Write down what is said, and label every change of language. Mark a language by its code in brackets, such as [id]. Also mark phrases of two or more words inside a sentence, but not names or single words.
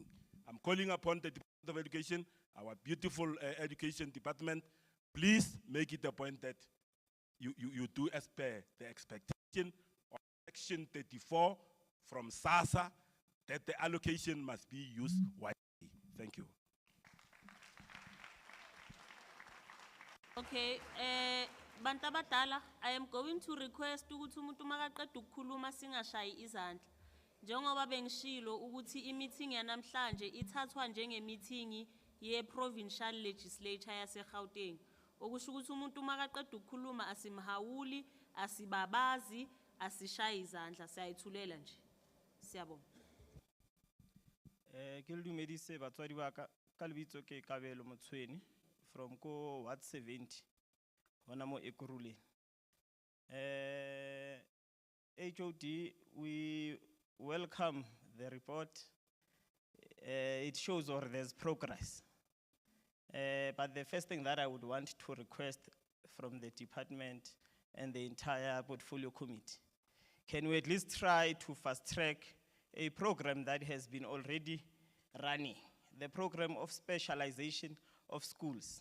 [en] I'm calling upon the Department of Education, our beautiful education department, please make it a point that you do as per the expectation of Section 34 from SASA, that the allocation must be used wisely. Thank you. Okay, Banta Batala, I am going to request [zu] ukuthi umuntu makaqeda ukukhuluma singashayi izandla. Njengoba bengishilo ukuthi i-meeting yanamhlanje ithathwa njenge-meeting ye-provincial legislature yase-Gauteng. Okusho ukuthi umuntu makaqeda ukukhuluma asimhawuli, asibabazi, asishayi izandla, siyayithulela nje. Siyabonga. [nso] Ke le dumedise batswadi ba ka ka lebitso ke Kabelo Motshweni from ko Ward 70 hona mo Ekurhuleni. [en] HOD, we welcome the report. It shows or there's progress. But the first thing that I would want to request from the department and the entire portfolio committee, can we at least try to fast track a program that has been already running, the program of specialization of schools.